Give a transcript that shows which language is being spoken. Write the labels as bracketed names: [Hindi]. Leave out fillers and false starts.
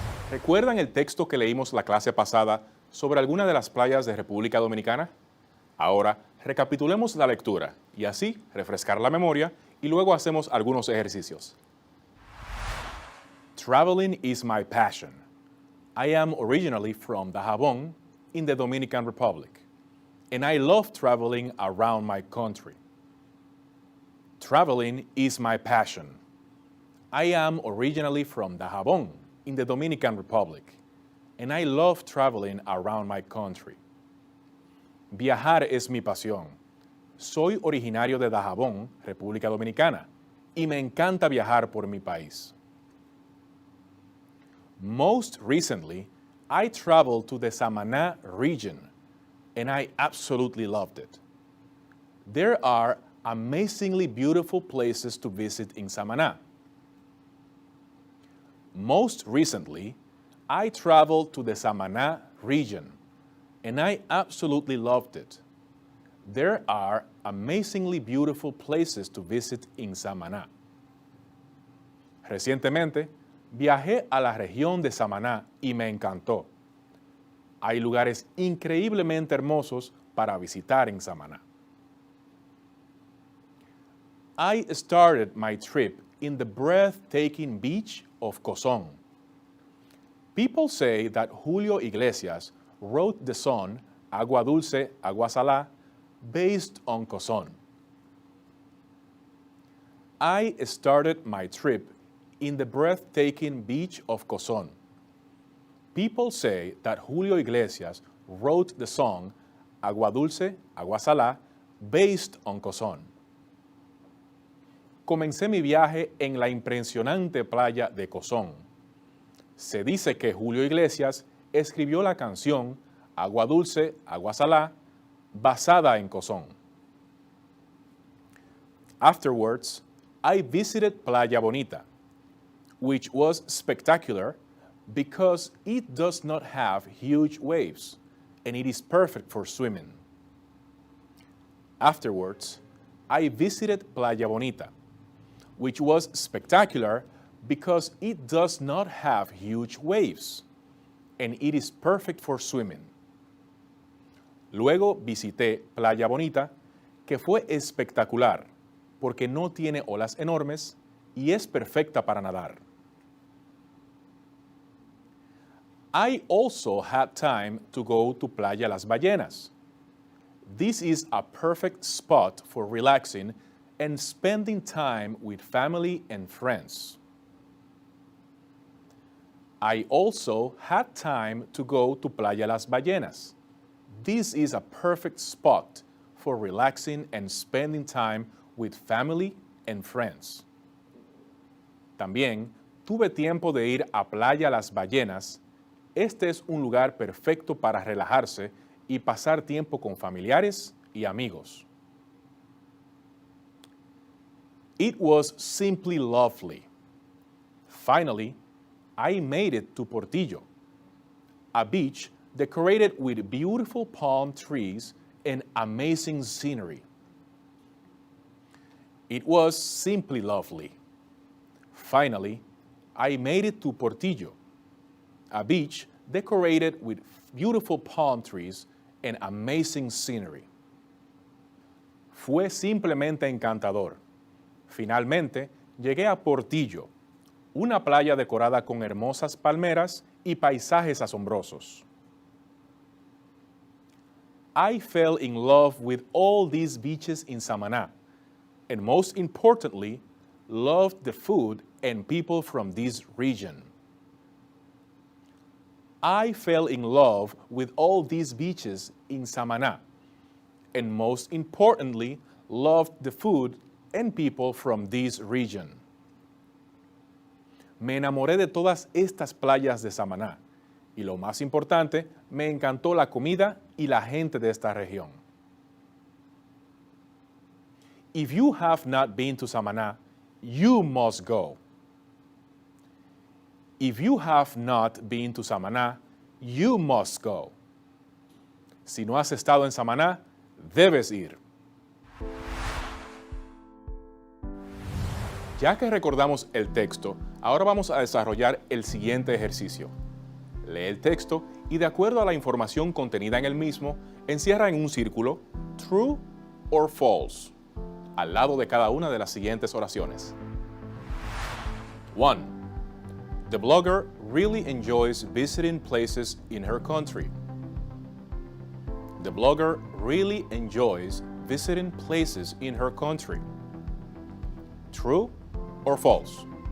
[Spanish] ¿Recuerdan el texto que leímos la clase pasada sobre alguna de las playas de República Dominicana? Ahora, recapitulemos la lectura y así refrescar la memoria y luego hacemos algunos ejercicios. [English] Traveling is my passion. I am originally from Dajabón in the Dominican Republic, and I love traveling around my country. Traveling is my passion. I am originally from Dajabón in the Dominican Republic, and I love traveling around my country. [Spanish] Viajar es mi pasión. Soy originario de Dajabón, República Dominicana, y me encanta viajar por mi país. [English] Most recently, I traveled to the Samaná region, and I absolutely loved it. There are amazingly beautiful places to visit in Samaná. Most recently, I traveled to the Samaná region, and I absolutely loved it. There are amazingly beautiful places to visit in Samaná. [Spanish] Recientemente, viajé a la región de Samaná y me encantó. Hay lugares increíblemente hermosos para visitar en Samaná. [English] I started my trip in the breathtaking beach of Cozón. People say that Julio Iglesias wrote the song Agua Dulce, Agua Salá based on Cozón. I started my trip in the breathtaking beach of Cozón. People say that Julio Iglesias wrote the song Agua Dulce, Agua Salá based on Cozón. [Spanish] Comencé mi viaje en la impresionante playa de Cozón. Se dice que Julio Iglesias escribió la canción Agua Dulce, Agua Salá basada en Cozón. [English] Afterwards, I visited Playa Bonita, which was spectacular because it does not have huge waves and it is perfect for swimming. Afterwards, I visited Playa Bonita, which was spectacular because it does not have huge waves and it is perfect for swimming. [Spanish] Luego visité Playa Bonita, que fue espectacular porque no tiene olas enormes y es perfecta para nadar. [English] I also had time to go to Playa Las Ballenas. This is a perfect spot for relaxing and spending time with family and friends. I also had time to go to Playa Las Ballenas. This is a perfect spot for relaxing and spending time with family and friends. [Spanish] También tuve tiempo de ir a Playa Las Ballenas. Este es un lugar perfecto para relajarse y pasar tiempo con familiares y amigos. [English] It was simply lovely. Finally, I made it to Portillo, a beach decorated with beautiful palm trees and amazing scenery. It was simply lovely. Finally, I made it to Portillo, a beach decorated with beautiful palm trees and amazing scenery. [Spanish] Fue simplemente encantador. Finalmente, llegué a Portillo, una playa decorada con hermosas palmeras y paisajes asombrosos. [English] I fell in love with all these beaches in Samaná, and most importantly, loved the food and people from this region. I fell in love with all these beaches in Samaná, and most importantly, loved the food and people from this region. [Spanish] Me enamoré de todas estas playas de Samaná, y lo más importante, me encantó la comida y la gente de esta región. [English] If you have not been to Samaná, you must go. If you have not been to Samaná, you must go. [Spanish] Si no has estado en Samaná, debes ir. Ya que recordamos el texto, ahora vamos a desarrollar el siguiente ejercicio. Lee el texto y de acuerdo a la información contenida en el mismo, encierra en un círculo [English] true or false, [Spanish] al lado de cada una de las siguientes oraciones. 1. [English] The blogger really enjoys visiting places in her country. The blogger really enjoys visiting places in her country. True or false?